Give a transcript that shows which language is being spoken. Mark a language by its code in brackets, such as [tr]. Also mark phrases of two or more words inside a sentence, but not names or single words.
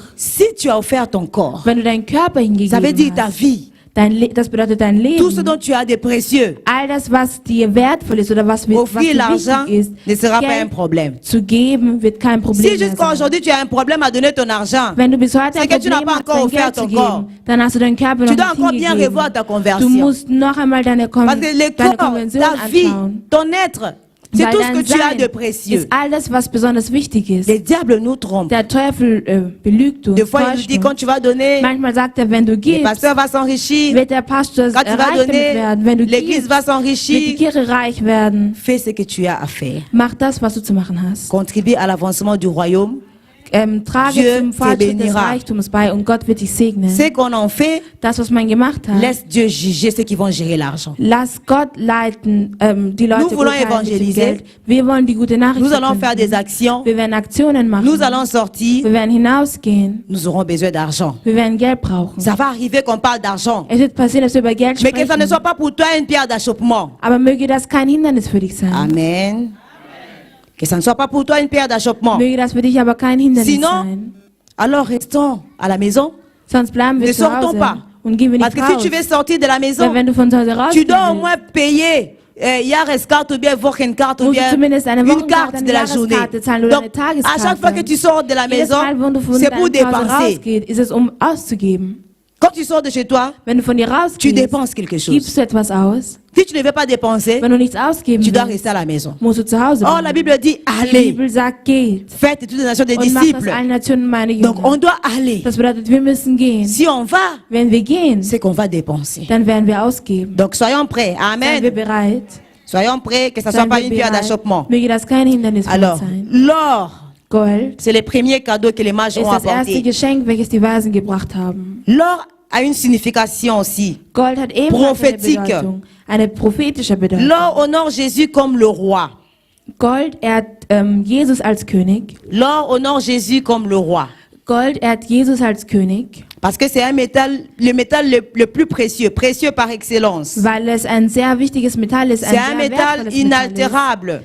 [fr] Si tu as offert ton corps, [de] Wenn du deinen Körper [fr] ça veut dire [de] hingegeben [fr] ta [de] hast, [fr] vie, [de] das bedeutet dein [fr] tout ce [de] Leben, [fr] dont tu as de précieux, [de] all das, was dir wertvoll ist oder was [fr] offrir [de] dir [fr] l'argent [de] wichtig ist, [fr] ne sera pas un [de] Geld [fr] problème. [de] zu geben, wird kein Problem [fr] Si [de] mehr [fr] jusqu'à [de] sein. [fr] aujourd'hui tu as un problème à donner ton argent, [de] Wenn du bis heute [fr] c'est [de] ein [fr] que tu n'as [de] Problem [fr] pas [de] hast, [fr] encore [de] dein [fr] offert [de] Geld zu [fr] ton corps. [de] geben, dann hast du deinen Körper [fr] Tu [de] noch [fr] dois [de] nicht [fr] encore bien [de] hingegeben. [fr] revoir ta [de] Du [fr] conversion. [de] musst noch einmal deine [fr] Parce que le corps, [de] Konversion [fr] ta vie, [de] anschauen. [fr] ton être, c'est [de] Weil [fr] tout ce [de] dein [fr] que tu as [de] Sein [fr] de précieux. [de] ist all das, was besonders wichtig ist. [fr] Le diable nous trompe. [de] Der Teufel belügt uns. [fr] Des fois, il nous [de] täuscht [fr] dit, quand [de] uns. [fr] tu vas donner, [de] Manchmal sagt er, wenn du [fr] le [de] gibst, [fr] pasteur va s'enrichir. [de] wird der Pastor [fr] Quand tu vas [de] reich damit [fr] donner, [de] werden. Wenn du [fr] l'église [de] gibst, [fr] va [de] wird die [fr] s'enrichir. [de] Kirche reich werden. [fr] Fais ce que tu as à faire. [de] Mach das, was du zu machen hast. [fr] Contribue à l'avancement du royaume. [de] Trage [fr] Dieu [de] zum [fr] te [de] Fortschritt des [fr] bénira. [de] Reichtums bei und Gott wird dich segnen. [fr] Ce qu'on en fait, [de] Das, was man gemacht hat, [fr] laisse Dieu juger ceux qui vont gérer l'argent. [de] lass Gott leiten, die Leute [fr] Nous voulons [de] urteilen mit dem [fr] évangéliser. [de] Geld. Wir wollen die gute Nachricht [fr] Nous allons faire [de] verkünden. [fr] des actions. [de] Wir werden Aktionen machen. [fr] Nous allons sortir. [de] Wir werden hinausgehen. [fr] Nous aurons besoin d'argent. [de] Wir werden Geld brauchen. [fr] Ça va arriver qu'on parle d'argent. [de] Es wird passieren, dass wir über Geld [fr] Mais que ça ne [de] sprechen. [fr] soit pas pour toi une pierre d'achoppement. [de] Aber möge das kein Hindernis für dich sein. Amen. [fr] Que ça ne soit pas pour toi une pierre d'achoppement. [de] Möge das für dich aber kein Hindernis [fr] Sinon, [de] sein. [fr] alors restons à la maison. [de] Sonst bleiben wir [fr] Ne [de] zu [fr] sortons [de] Hause [fr] pas. [de] und gehen wir [fr] Parce [de] nicht [fr] que si [de] raus. [fr] tu veux sortir de la maison, [de] Weil wenn du von zu Hause [fr] tu [de] rausgehen [fr] dois au [de] willst, [fr] moins payer Jahreskarte ou bien Wochenkarte ou [de] musst du [fr] bien [de] zumindest eine [fr] une [de] Wochenkarte, [fr] carte [de] eine [fr] de la journée. [de] Jahreskarte zahlen oder [fr] Donc, [de] eine [fr] à chaque fois que [de] Tageskarte. [fr] tu sors de la [de] Jedes [fr] maison, [de] Mal, wenn du von [fr] c'est pour [de] deinem Zuhause [fr] dépenser. [de] rausgehst, ist es auszugeben. [fr] Quand tu sors de chez toi, [de] Wenn du von dir [fr] tu [de] rausgehst, [fr] dépenses quelque chose. [de] gibst du etwas aus. [fr] Si tu ne veux pas dépenser, [de] Wenn du nichts ausgeben [fr] tu dois [de] willst, [fr] rester à la maison. [de] musst du zu Hause [fr] Or, [de] bleiben. [fr] la Bible dit [de] Die [fr] allez, [de] Bibel sagt, geht [fr] faites toutes les nations des [de] und macht aus [fr] disciples. [de] allen Nationen meine [fr] Donc, on [de] Jünger. [fr] doit aller. [de] Das bedeutet, wir müssen gehen. [fr] Si on va, [de] Wenn wir gehen, [fr] c'est qu'on va dépenser. [de] dann werden wir ausgeben. [fr] Donc, soyons prêts. [de] Seien wir Amen. bereit. [fr] Soyons prêts, que ça ne soit [de] Seien [fr] pas [de] wir [fr] une pierre [de] bereit. [fr] d'achoppement. [de] Möge das kein Hindernis für uns [fr] Alors, [de] sein. [fr] l'or, [de] Gold [fr] c'est le premier cadeau que les mages [de] ist [fr] ont [de] das erste [fr] apporté. [de] Geschenk, welches die Weisen gebracht haben. [fr] L'or a une signification aussi. [de] Gold hat ebenfalls [fr] Prophétique. [de] eine Bedeutung, eine prophetische Bedeutung. [fr] L'or honore Jésus comme le roi. [de] Gold ehrt Jesus als König. [fr] L'or honore Jésus comme le roi. [de] Gold ehrt Jesus als König, [fr] Parce que c'est un métal, le métal le plus précieux, précieux par excellence. [de] weil es ein sehr wichtiges Metall ist, ein [fr] C'est un [de] sehr [fr] métal [de] wertvolles Metall [fr] inaltérable,